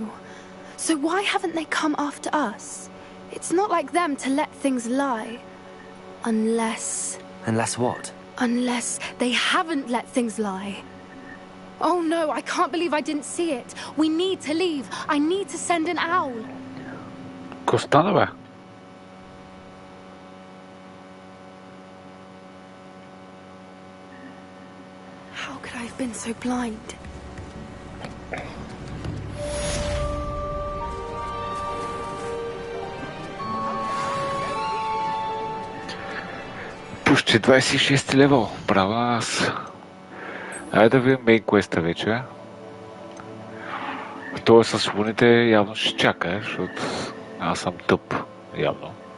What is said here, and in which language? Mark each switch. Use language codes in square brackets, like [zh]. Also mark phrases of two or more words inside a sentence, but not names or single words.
[en] So why haven't they come after us? It's not like them to let things lie. Unless what? Unless they haven't let things lie. Oh no, I can't believe I didn't see it. We need to leave. I need to send an owl. [bg] Какво стана, бе? [en] How could I have been so blind? [bg] Почти 26 левел. Браво аз. Айде да видим мейн квеста вече. Това с свободните явно ще чака, защото аз съм тъп, явно.